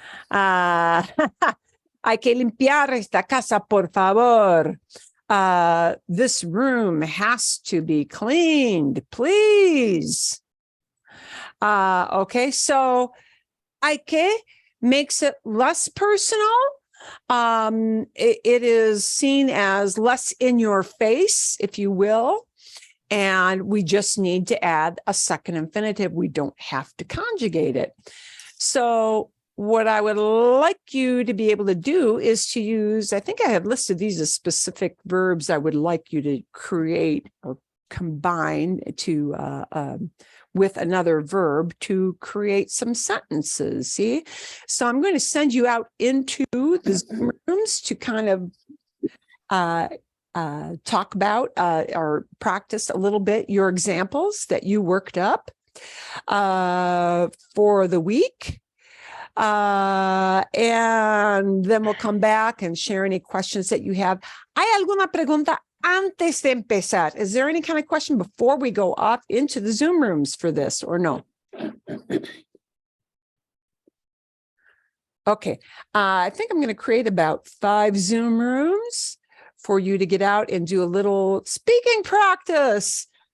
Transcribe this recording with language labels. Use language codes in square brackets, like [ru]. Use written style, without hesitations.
[es] Hay que limpiar esta casa, por favor. [en] This room has to be cleaned, please. Okay, so hay que makes it less personal. It is seen as less in your face, if you will. And we just need to add a second infinitive. We don't have to conjugate it. So what I would like you to be able to do is to use, I think I have listed these as specific verbs I would like you to create or combine to with another verb to create some sentences. See, so I'm going to send you out into the Zoom rooms to kind of talk about or practice a little bit your examples that you worked up for the week. And then we'll come back and share any questions that you have. [es] ¿Hay alguna pregunta antes de empezar? [en] Is there any kind of question before we go off into the Zoom rooms for this or no? Okay, I think I'm going to create about 5 Zoom rooms for you to get out and do a little speaking practice.